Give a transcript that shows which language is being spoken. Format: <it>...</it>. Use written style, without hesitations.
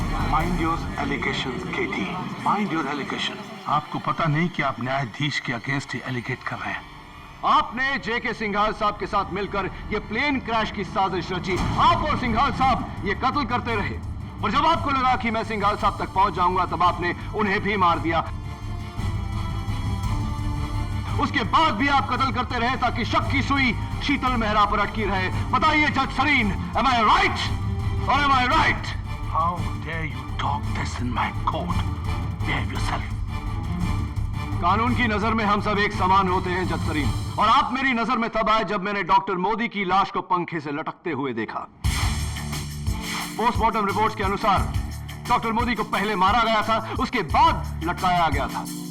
<en>Mind your allegations, KT. Mind your allegation.</en> <hi>आपको पता नहीं कि आप न्यायाधीश के अगेंस्ट ही एलिगेट कर रहे हैं। आपने जेके सिंघाल साहब के साथ मिलकर ये प्लेन क्रैश की साजिश रची। आप और सिंघाल साहब ये कत्ल करते रहे, और जब आपको लगा कि मैं सिंघाल साहब तक पहुंच जाऊंगा, तब आपने उन्हें भी मार दिया। उसके बाद भी आप कत्ल करते रहे ताकि शक की सुई शीतल मेहरा पर अटकी रहे। बताइए जज Sarin,</hi> <en>am I right or am I right? How dare you talk this in my court? Behave yourself.</en> <hi>कानून की नजर में हम सब एक समान होते हैं जज सरीन, और आप मेरी नजर में तब आए जब मैंने डॉक्टर मोदी की लाश को पंखे से लटकते हुए देखा। पोस्टमार्टम रिपोर्ट्स के अनुसार डॉक्टर मोदी को पहले मारा गया था, उसके बाद लटकाया गया था।</hi>